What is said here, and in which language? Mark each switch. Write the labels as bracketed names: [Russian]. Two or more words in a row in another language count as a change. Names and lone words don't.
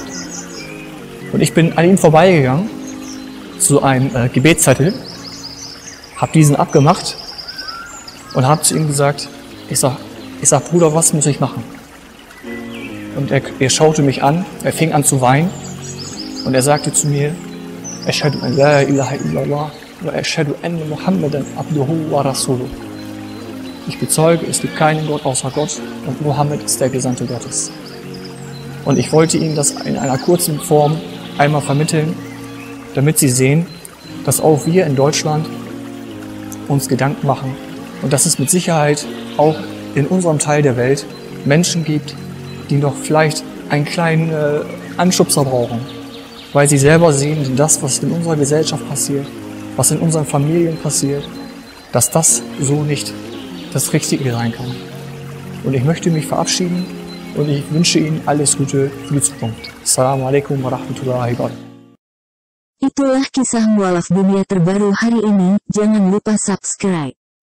[German] Und ich bin an ihm vorbeigegangen zu einem Gebetszettel, habe diesen abgemacht und habe zu ihm gesagt, ich sag, Bruder, was muss ich machen? Und er schaute mich an, er fing an zu weinen und er sagte zu mir, [Arabic] أشهد أن لا إله إلا الله وأشهد أن محمدا عبده ورسوله. [German] Ich bezeuge, es gibt keinen Gott außer Gott und Mohammed ist der Gesandte Gottes. Und ich wollte ihm das in einer kurzen Form einmal vermitteln, damit sie sehen, dass auch wir in Deutschland uns Gedanken machen und dass es mit Sicherheit auch in unserem Teil der Welt Menschen gibt, die noch vielleicht einen kleinen Anschubser brauchen, weil sie selber sehen, das, was in unserer Gesellschaft passiert, was in unseren Familien passiert, dass das so nicht das Richtige sein kann. Und ich möchte mich verabschieden und ich wünsche Ihnen alles Gute für die Zukunft. [Arabic] السلام عليكم ورحمة الله وبركاته. [Indonesian] Itulah kisah mualaf dunia terbaru hari ini, jangan lupa subscribe.